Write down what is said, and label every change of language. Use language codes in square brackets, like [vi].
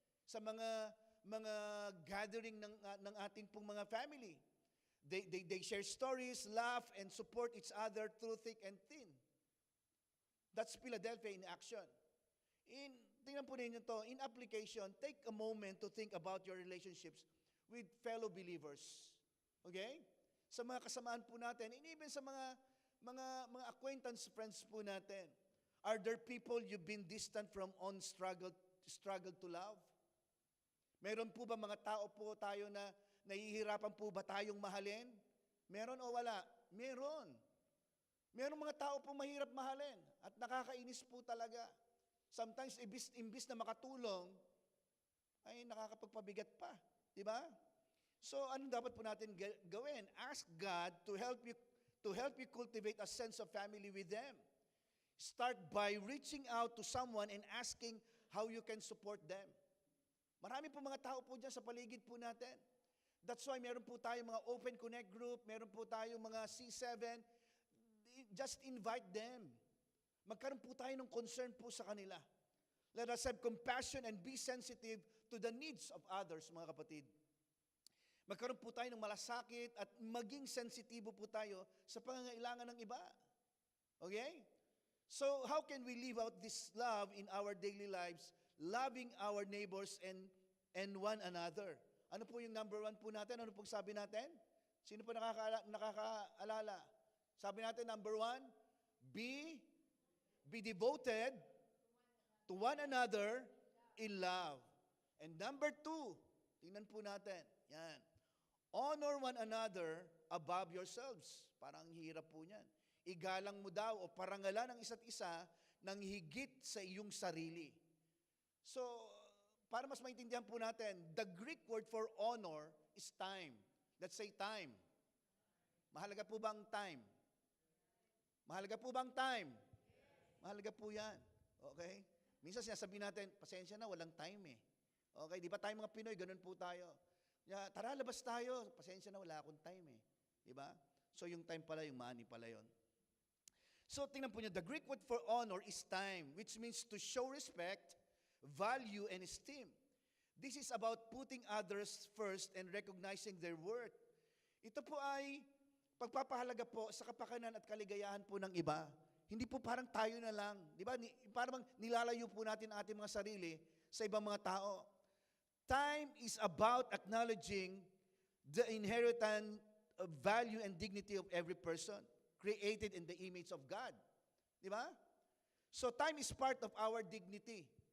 [tl] Sa mga gathering ng ating pong mga family. [en] They share stories, laugh, and support each other through thick and thin. That's Philadelphia in action. [tl] Tingnan po ninyo to, [en] in application, take a moment to think about your relationships with fellow believers. Okay? [tl] Sa mga kasamaan po natin, and even sa mga acquaintance friends po natin. [en] Are there people you've been distant from on struggle to love? [tl] Meron po ba mga tao po tayo na nahihirapan po ba tayong mahalin? Meron o wala? Meron. Meron mga tao po mahirap mahalin at nakakainis po talaga. Sometimes, imbis na makatulong, ay nakakapagpabigat pa. Di ba? So, ano dapat po natin gawin? [en] Ask God to help you cultivate a sense of family with them. Start by reaching out to someone and asking how you can support them. [tl] Marami po mga tao po dyan sa paligid po natin. [en] That's why [tl] meron po tayong mga Open Connect group, meron po tayong mga C7. [en] Just invite them. [tl] Magkaroon po tayo ng concern po sa kanila. [en] Let us have compassion and be sensitive to the needs of others, [tl] mga kapatid. Magkaroon po tayo ng malasakit at maging sensitibo po tayo sa pangangailangan ng iba. Okay? [en] So, how can we live out this love in our daily lives, loving our neighbors and one another? [tl] Ano po yung number one po natin? Ano pong sabi natin? Sino po nakakaalala? Sabi natin, [en] number one, be devoted to one another in love. And number two, [tl] tingnan po natin, yan. [en] Honor one another above yourselves. [tl] Parang hirap po niyan. Igalang mo daw o parangalan ang isa't isa ng higit sa iyong sarili. [en] So, para mas maintindihan po natin, the Greek word for honor is time. Let's say time. [tl] Mahalaga po ba ang time? Mahalaga po ba ang time? Mahalaga po yan. Okay? Minsan sinasabi natin, pasensya na, walang time eh. Okay, di ba tayo mga Pinoy, ganun po tayo. Tara, labas tayo. Pasensya na, wala akong time eh. Di ba? So yung time pala, yung money pala yon. So tingnan po niyo, [en] the Greek word for honor is time, which means to show respect, value, and esteem. This is about putting others first and recognizing their worth. [tl] Ito po ay pagpapahalaga po sa kapakanan at kaligayahan po ng iba. Hindi po parang tayo na lang. Di ba? Parang nilalayo po natin ang ating mga sarili sa ibang mga tao. [en] Time is about acknowledging the inherent value and dignity of every person created in the image of God. [tl] Di ba? [en] So time is part of our dignity.